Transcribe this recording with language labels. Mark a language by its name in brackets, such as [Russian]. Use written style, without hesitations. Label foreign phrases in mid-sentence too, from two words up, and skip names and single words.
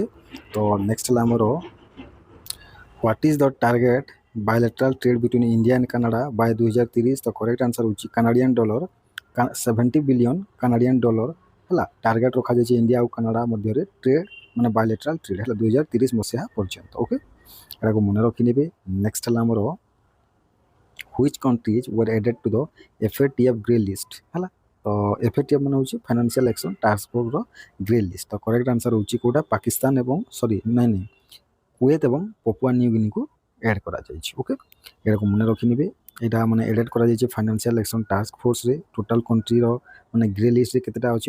[Odia] ତ ନେକ୍ସଟ ହେଲା ଆମର [English] what is the target bilateral trade between India and Canada by 2030? [Odia] ତ [English] correct answer [Odia] ହେଉଛି [English] Canadian dollar 70 billion Canadian dollar [Odia] ହେଲା। ଟାର୍ଗେଟ୍ ରଖାଯାଇଛି ଇଣ୍ଡିଆ ଆଉ କାନାଡ଼ା ମଧ୍ୟରେ ଟ୍ରେଡ୍ ମାନେ [English] bilateral trade [Odia] ହେଲା 2030 ମସିହା ପର୍ଯ୍ୟନ୍ତ। ଓକେ, ଏଟାକୁ ମନେ ରଖିନେବେ। ନେକ୍ସଟ ହେଲା ଆମର [English] which countries were added to the FATF grey list ହେଲା। [Odia] ତ FATF ମାନେ ହେଉଛି ଫାଇନାନ୍ସିଆଲ ଆକ୍ସନ୍ ଟାସ୍କ ଫୋର୍ସର [English] grey list. [Odia] ତ [English] correct answer [Odia] ହେଉଛି କେଉଁଟା? ପାକିସ୍ତାନ ଏବଂ କୁଏତ ଏବଂ ପପୁଆ ନ୍ୟୁ ଗିନିକୁ ଆଡ଼୍ କରାଯାଇଛି। ଓକେ, ଏଟାକୁ ମନେ ରଖିନେବେ। ଏଇଟା ମାନେ ଆଡ଼େଡ଼ କରାଯାଇଛି ଫାଇନାନ୍ସିଆଲ ଆକ୍ସନ୍ ଟାସ୍କ ଫୋର୍ସରେ। [English] total country [Odia] ମାନେ [English] grey list [Odia] କେତେଟା ଅଛି?